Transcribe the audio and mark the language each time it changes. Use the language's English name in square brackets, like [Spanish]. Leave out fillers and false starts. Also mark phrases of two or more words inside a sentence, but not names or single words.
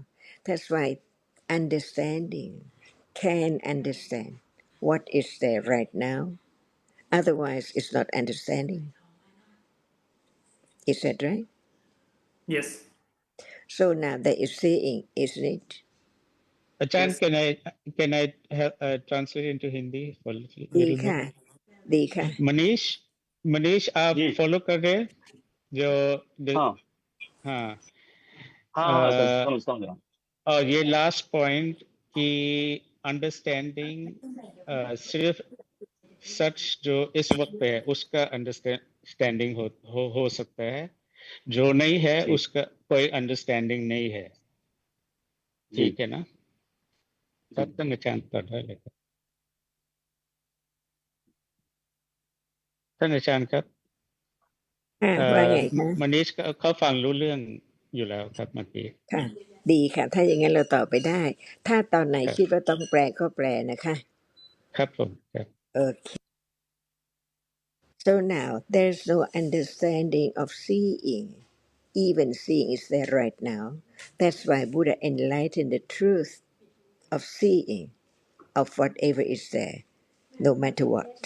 [English] That's why understanding can understand what is there right now. Otherwise, it's not understanding. Is that right? Yes. So now there is seeing, isn't it? Achan, Yes. can I have, translate into Hindi for a little bit? [Hindi] दिखा, दिखा. मनीष, मनीष आप जी। फॉलो कर रहे हैं जो हाँ हाँ। हाँ हाँ, अ, समझ समझ रहा हूँ। और ये [English] last point [Hindi] कि अंडरस्टैंडिंग सिर्फ सच जो इस वक्त पे है उसका अंडरस्टैंडिंग हो सकता है, जो नहीं है जी उसका कोई अंडरस्टैंडिंग नहीं है, जी ठीक है ना? जी तब तक निशान पढ़ रहा है [Thai] ท่านอาจารย์ครับ ว่าไงคะ มณีชเขาฟังรู้เรื่องอยู่แล้วครับเมื่อกี้ ค่ะดีค่ะถ้าอย่างนั้นเราต่อไปได้ถ้าตอนไหน ครับ คิดว่าต้องแปลก็แปลนะคะ ครับผมครับ [English] Okay. So now there's no understanding of seeing. Even seeing is there right now. That's why Buddha enlightened the truth of seeing of whatever is there, no matter what.